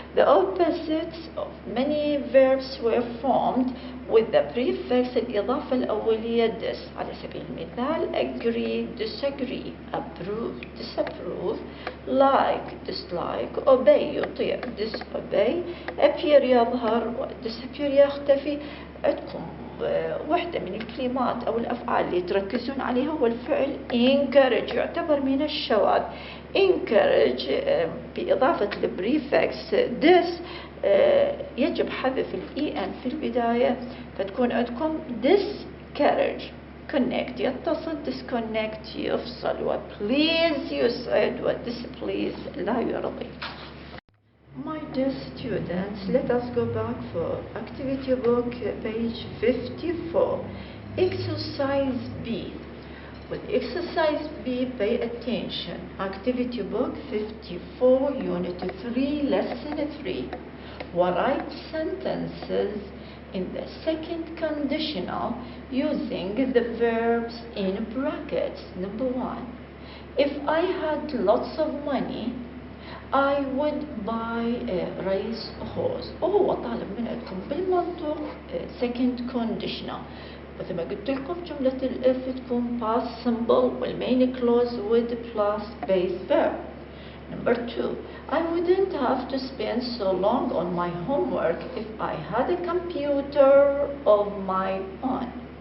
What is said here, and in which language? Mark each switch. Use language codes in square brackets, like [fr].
[en] The opposites of many verbs were formed with the prefix [ar] الإضافة الأولية [en] this. [ar] على سبيل المثال [en] agree, disagree, approve, disapprove, like, dislike, obey يطيع, disobey, appear يظهر, disappear يختفي. [ar] عندكم واحدة من الكلمات أو الأفعال اللي تركزون عليها هو الفعل encourage، يعتبر من الشواذ. encourage بإضافة البريفكس this يجب حذف en في البداية، فتكون عندكم discourage. connect يتصل، disconnect يفصل، وplease يسعد، وdisplease لا يرضي. [en] My dear students, let us go back for activity book page 54. Exercise B. With exercise B, pay attention. Activity book 54, unit 3, lesson 3. Write sentences in the second conditional using the verbs in brackets. Number 1. If I had lots of money, I would buy a race horse. [ar] وهو طالب منكم بالمنطق second conditional. مثل ما قلت لكم جملة الإف تكون past simple والmain clause with plus base verb. [en] Number 2, I wouldn't have to spend so long on my homework if I had a computer of my own.